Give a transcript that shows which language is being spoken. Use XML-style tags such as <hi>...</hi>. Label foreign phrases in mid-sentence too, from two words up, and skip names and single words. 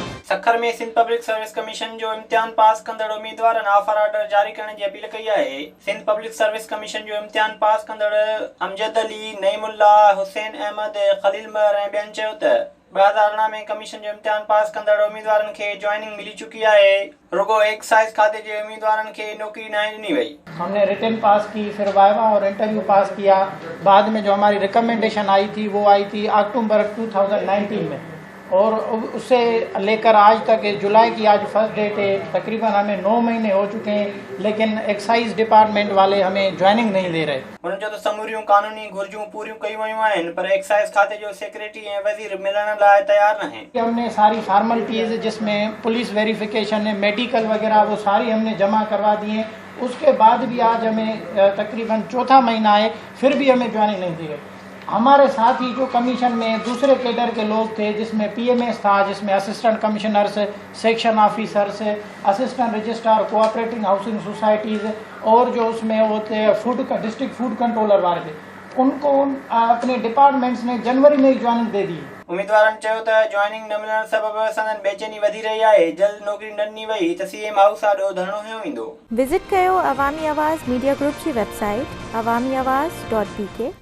<sd>सखर में सिंध पब्लिक सर्विस कमीशन जो इम्तिहान पास कंदड़ उम्मीदवारनि ऑफर ऑर्डर जारी करण जी अपील कई है। सिंध पब्लिक सर्विस कमीशन जो इम्तिहान पास कंदड़ अमजद अली, नईमुल्ला, हुसैन अहमद, खलील मर ऐं ॿियनि चयो त 2018 में कमीशन जो इम्तिहान पास कंदड़ उम्मीदवारनि खे ज्वाइनिंग मिली चुकी है। रुगो एक्साइज खाते जे उम्मीदवारनि खे नौकरी न ॾिनी वई।</sd> <ur>ہم نے رٹن پاس کی، پھر وائیوا اور انٹرویو پاس کیا. بعد میں جو ہماری ریکمنڈیشن آئی تھی وہ آئی تھی اکتوبر 2019 میں، اور اس سے لے کر آج تک جولائی کی آج</ur> <en>first date</en> <ur>ہے، تقریباً ہمیں 9 مہینے ہو چکے ہیں، لیکن</ur> <en>excise department</en> <ur>والے ہمیں جوائننگ نہیں دے رہے.</ur> <sd>उन जो तो समूरियूं कानूनी घुर्जूं पूरियूं कयूं वयूं आहिनि, पर एक्साइज खाते जो सेक्रेटरी ऐं वज़ीर मिलण लाइ तयार न आहिनि।</sd> <ur>ہم نے ساری فارمیلیٹیز جس میں</ur> <en>police verification</en> <ur>ہے، میڈیکل وغیرہ، وہ ساری ہم نے جمع کروا دی ہیں. اس کے بعد بھی آج ہمیں تقریباً چوتھا مہینہ ہے، پھر بھی ہمیں جوائننگ نہیں دی گئی. ہمارے ساتھ ہی جو کمیشن میں دوسرے کیڈر کے لوگ تھے، جس میں پی ایم ایس تھا، جس میں</ur> <en>assistant commissioners, section officers, assistant registrar, cooperating housing societies,</en> <ur>اور جو اس میں وہ تھے فوڈ کا</ur> <en>district food controller</en> <ur>والے تھے، ان کو اپنے ڈیپارٹمنٹس نے جنوری میں ہی جوائننگ دے دی.</ur> <sd>उम्मीदवारनि चयो त ज्वाइनिंग न मिलण सबबि संदन बेचैनी वधी रही आहे। जल्द नौकरी न ॾिनी वई त सीएम हाउस ॾाढो धरणो हयो वेंदो। विजिट कयो अवामी आवाज़ मीडिया ग्रुप की वेबसाइट awamiawaz.pk।</sd>